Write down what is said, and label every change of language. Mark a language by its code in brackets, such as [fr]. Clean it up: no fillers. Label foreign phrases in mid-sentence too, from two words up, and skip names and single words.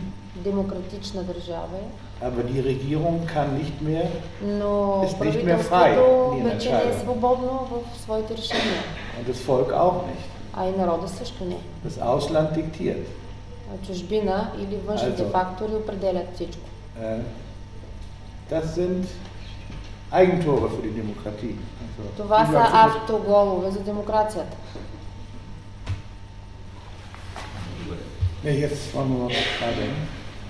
[bg] Демократична държава е. [de] Aber die Regierung kann nicht mehr, [bg] но [de] ist nicht mehr frei in ihren [bg] вече не е свободно в своите решения. [de] Und das Volk auch nicht. [bg] А и народа също не. [de] Das Ausland diktiert. [bg] Чужбина или външните фактори определят всичко. [de] Das sind Eigentore für die Demokratie. [bg] Това са автоголове за демокрацията. [de] Jetzt wollen wir mal weiter.